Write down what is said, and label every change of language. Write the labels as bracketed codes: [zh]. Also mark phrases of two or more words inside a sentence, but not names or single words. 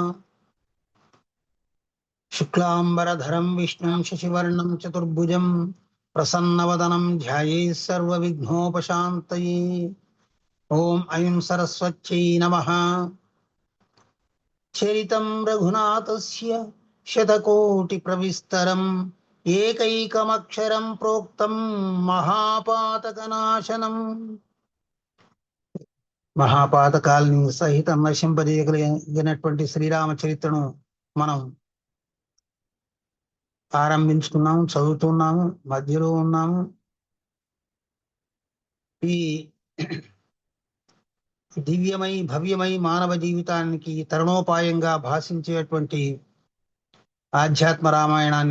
[sa] शुक्लांबरधरं विष्णुं शशिवर्णं चतुर्भुजं प्रसन्नवदनं ध्यायेत् सर्वविघ्नोपशान्तये। ओम ऐं सरस्वत्यै नमः। चरितं रघुनाथस्य शतकोटिप्रविस्तरम् एकैकमक्षरं प्रोक्तं महापातकनाशनम्। [te] మహాపాతకాల్ని సహితం నశింపజేయగలిగినటువంటి శ్రీరామచరిత్రను మనం ఆరంభించుకున్నాము, చదువుతున్నాము, మధ్యలో ఉన్నాము. ఈ దివ్యమై భవ్యమై మానవ జీవితానికి తరుణోపాయంగా భాషించేటువంటి ఆధ్యాత్మ రామాయణాన్ని